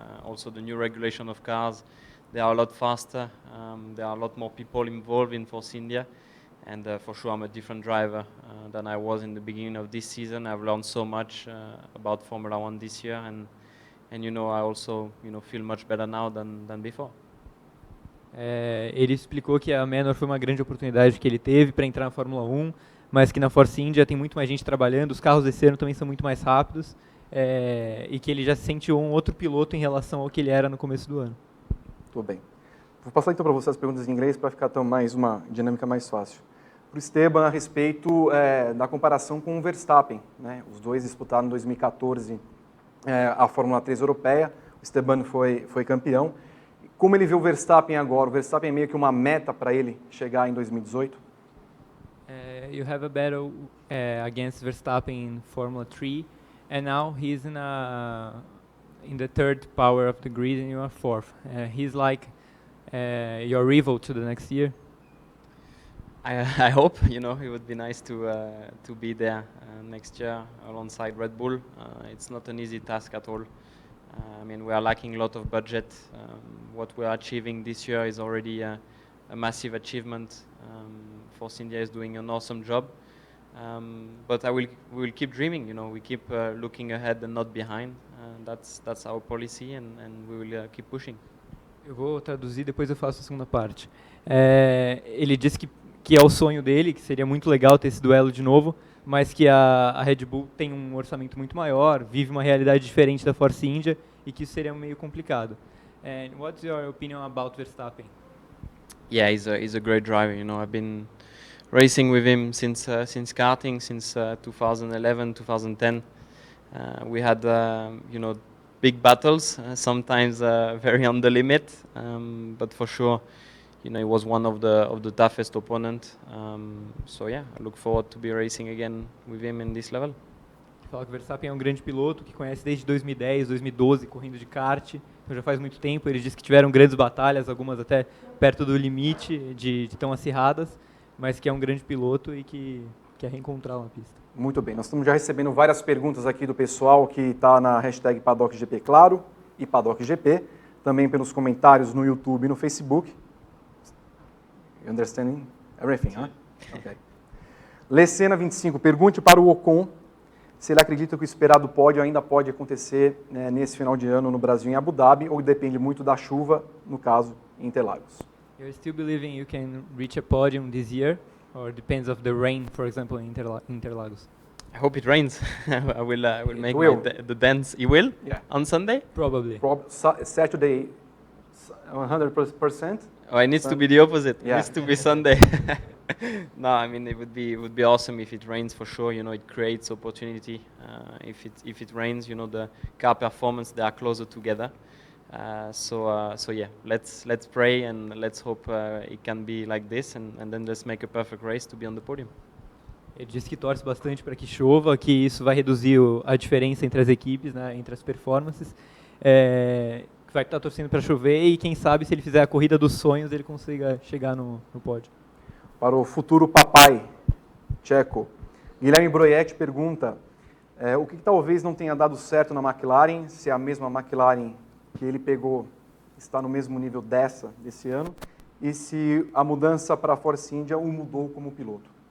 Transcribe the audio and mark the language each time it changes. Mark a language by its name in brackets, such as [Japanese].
[English] Also, the new regulation of cars, they are a lot faster. There are a lot more people involved in Force India. And for sure, I'm a different driver than I was in the beginning of this season. I've learned so much about Formula 1 this year. And I also feel much better now than before. [Portuguese] Ele explicou que a Manor foi uma grande oportunidade que ele teve para entrar na Fórmula 1, mas que na Force India tem muito mais gente trabalhando, os carros desse ano também são muito mais rápidos, e que ele já se sente um outro piloto em relação ao que ele era no começo do ano. Tudo bem. Vou passar então para você as perguntas em inglês para ficar mais uma dinâmica mais fácil. Para o Esteban, a respeito da comparação com o Verstappen, né? Os dois disputaram em 2014 a Fórmula 3 europeia, o Esteban foi campeão. Como ele vê o Verstappen agora? O Verstappen é meio que uma meta para ele chegar em 2018? [English] You have a battle against Verstappen in Formula 3, and now he's in the 3rd power of the grid and you are 4th. He's like your rival to the next year. I hope, it would be nice to be there next year alongside Red Bull. It's not an easy task at all. We are lacking a lot of budget. What we are achieving this year is already a massive achievement. Force India is doing an awesome job. But we will keep dreaming, we keep looking ahead and not behind. That's our policy and we will keep pushing. [Portuguese] Eu vou traduzir, depois eu faço a segunda parte. Ele disse que é o sonho dele, que seria muito legal ter esse duelo de novo, mas que a Red Bull tem um orçamento muito maior, vive uma realidade diferente da Force India e que isso seria meio complicado. [English] And what's your opinion about Verstappen? Yeah, he's a great driver. You know, I've been racing with him since karting, since 2011, 2010. We had big battles, sometimes very on the limit, but for sure, you know, he was one of the toughest opponent. So yeah, I look forward to be racing again with him in this level. [Portuguese] Fala que o Verstappen é um grande piloto que conhece desde 2010, 2012, correndo de kart, então já faz muito tempo. Ele disse que tiveram grandes batalhas, algumas até perto do limite de tão acirradas, mas que é um grande piloto e que quer reencontrá-lo na pista. Muito bem, nós estamos já recebendo várias perguntas aqui do pessoal que está na hashtag PaddockGP, claro, e PaddockGP, também pelos comentários no YouTube e no Facebook. [English] You understanding everything, huh? Okay. [Portuguese] Lecena 25, pergunte para o Ocon se ele acredita que o esperado pódio ainda pode acontecer nesse final de ano no Brasil, em Abu Dhabi, ou depende muito da chuva, no caso, em Interlagos. [English] You're still believing you can reach a podium this year, or depends of the rain, for example, in Interlagos? I hope it rains. I will make will. the dance. You will? Yeah. On Sunday? Probably. Saturday, 100%. Oh, it needs to be the opposite. Yeah. It needs to be Sunday. No, I mean it would be awesome if it rains for sure. You know, it creates opportunity. If it rains, you know, the car performance, they are closer together. So yeah, let's pray and let's hope it can be like this, and then let's make a perfect race to be on the podium. [Portuguese] Ele disse que torce bastante para que chova, que isso vai reduzir a diferença entre as equipes, né, entre as performances. Que vai estar torcendo para chover e quem sabe se ele fizer a corrida dos sonhos ele consiga chegar no pódio. Para o futuro papai tcheco, Guilherme Broietti pergunta o que talvez não tenha dado certo na McLaren, se a mesma McLaren que ele pegou está no mesmo nível desse ano, e se a mudança para a Force India o mudou como piloto.